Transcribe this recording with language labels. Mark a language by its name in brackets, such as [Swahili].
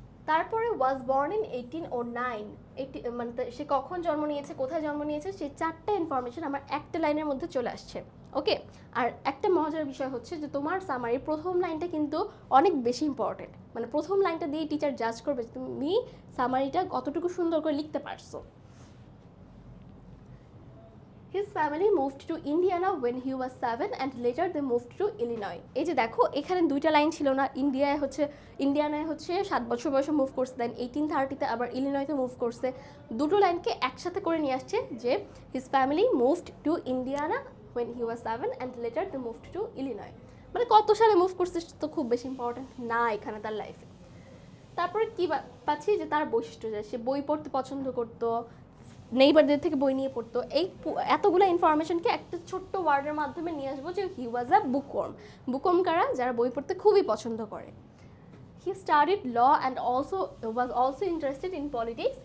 [Bangla] তারপরে [English] was born in 1809, [Bangla] মানে সে কখন জন্ম নিয়েছে, কোথায় জন্ম নিয়েছে, সেই 4টা ইনফরমেশন আমার একটা লাইনের মধ্যে চলে আসছে। ওকে, আর একটা মজার বিষয় হচ্ছে যে তোমার সামারির প্রথম লাইনটা কিন্তু অনেক বেশি ইম্পর্টেন্ট। মানে প্রথম লাইনটা দিয়ে টিচার জাজ করবে যে তুমি সামারিটা কতটুকু সুন্দর করে লিখতে পারছো। [English] His family moved to Indiana when he was 7 and later they moved to Illinois. [Bangla] এই যে দেখো এখানে 2টা লাইন ছিল না, ইন্ডিয়ানায় হচ্ছে 7 বছর বয়সে মুভ করছে, দেন 1830-তে আবার ইলিনয়তে মুভ করছে। দুটো লাইনকে একসাথে করে নিয়ে আসছে যে [English] his family moved to Indiana when he was 7 and later they moved to Illinois। [Bangla] মানে কত সালে মুভ করছে তো খুব বেশি ইম্পর্টেন্ট না এখানে তার লাইফে। তারপরে কি পাচ্ছি যে তার বৈশিষ্ট্য, যে সে বই পড়তে পছন্দ করতো, নেইবারদের থেকে বই নিয়ে পড়তো। এই এতগুলো ইনফরমেশনকে একটা ছোট্ট ওয়ার্ডের মাধ্যমে নিয়ে আসবো যে [English] He was a bookworm. [Bangla] বুকওয়ার্ম কারা, যারা বই পড়তে খুবই পছন্দ করে। [English] He studied law and was also interested in politics.